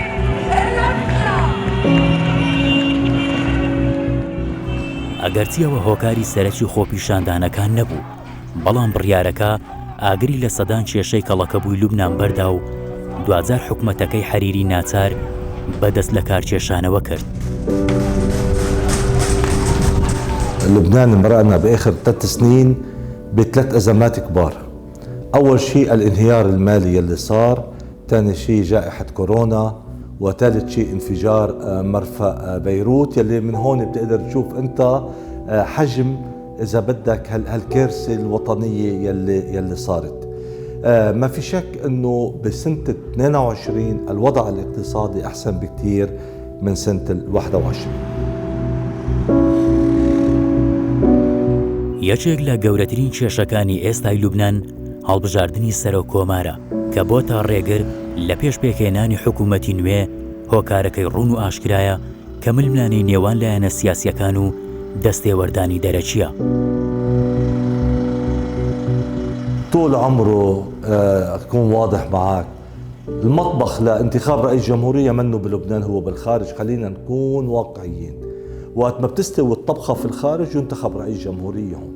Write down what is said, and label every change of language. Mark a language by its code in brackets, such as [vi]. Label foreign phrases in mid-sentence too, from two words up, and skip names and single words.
[ckb] ئەگەرچیەوە هۆکاری سەرەکی خۆپیشاندانەکان نەبوو، بەڵام بڕیارەکە ئاگری لە سەدان کێشەی کەڵەکەبووی لوبنان بەردا و دوجار حکومەتەکەی حەریری ناچار بەدەست لە کارکێشانەوە کرد. [ar] لبنان مرقنا بآخر 3 سنين ب3 أزمات كبار. أول شيء الانهيار المالي اللي صار، ثاني شيء جائحة كورونا، وثالث شيء انفجار مرفأ بيروت، يلي من هون بتقدر تشوف أنت حجم إذا بدك هالكارثة الوطنية يلي صارت. ما في شك أنه بسنة 22 الوضع الاقتصادي أحسن بكتير من سنة 21. [ckb] یەکێک لە گەورەترین کێشەکانی ئێستای لوبنان هەڵبژاردننی سەرۆک کۆمارە کە بۆتە ڕێگر لە پێش پێکهێنانی حکوومەتی نوێ هۆکارەکەی ڕوون و ئاشکرایە کە ململانەی نێوان لایەنە سیاسیەکان و دەستێوەردانی دەرەچیە. [ar] طول عمره أكون واضح معك، المطبخ لانتخاب رئيس جمهورية منه بلبنان، هو بالخارج. خلينا نكون واقعيين، وقت ما بتستوي الطبخة في الخارج ينتخب رئيس جمهورية هون.